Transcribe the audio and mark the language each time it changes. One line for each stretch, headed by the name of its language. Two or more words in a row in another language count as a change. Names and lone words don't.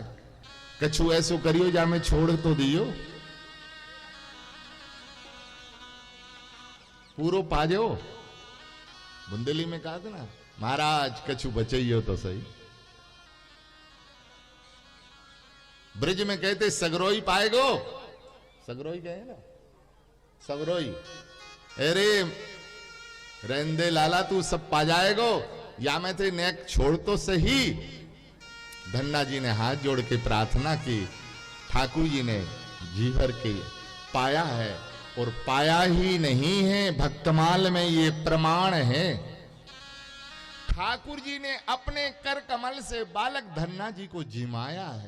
Braj: कछु ऐसो करियो जा मैं छोड़ तो दियो, पूरो पाजो।
Hindi: बुंदेली में कहा था ना,
Bundeli: महाराज कछु बचइयो तो सही।
Hindi: ब्रिज में कहते
Braj: सगरोई पाएगो,
Hindi: सगरोई कहे ना, सगरोई।
Braj: अरे रेंदे लाला तू सब पा जाएगो, या मैं ते नेक छोड़ तो सही।
Hindi: धन्ना जी ने हाथ जोड़ के प्रार्थना की। ठाकुर जी ने जी भर के पाया है, और पाया ही नहीं है, भक्तमाल में ये प्रमाण है। ठाकुर जी ने अपने कर कमल से बालक धन्ना जी को जिमाया है।